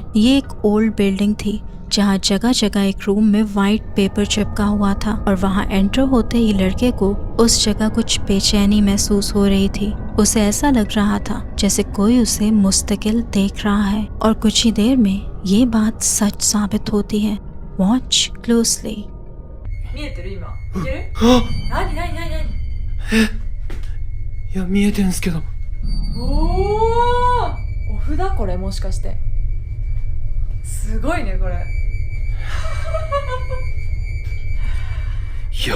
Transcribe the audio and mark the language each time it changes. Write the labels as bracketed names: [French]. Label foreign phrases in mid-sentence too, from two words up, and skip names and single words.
[Hindi] ये एक [English] old building [Hindi] थी जहां जगह जगह एक रूम में [English] white paper [Hindi] चिपका हुआ था और वहां एंटर होते ही लड़के को उस जगह कुछ बेचैनी महसूस हो रही थी। उसे ऐसा लग रहा था जैसे कोई उसे मुस्तकिल देख रहा है और कुछ ही देर में ये बात सच साबित होती है। [English] Watch closely. [Japanese] 見えてる今。いける？何？いや見えてんすけど。おお。お札これもしかして。すごいねこれ。いや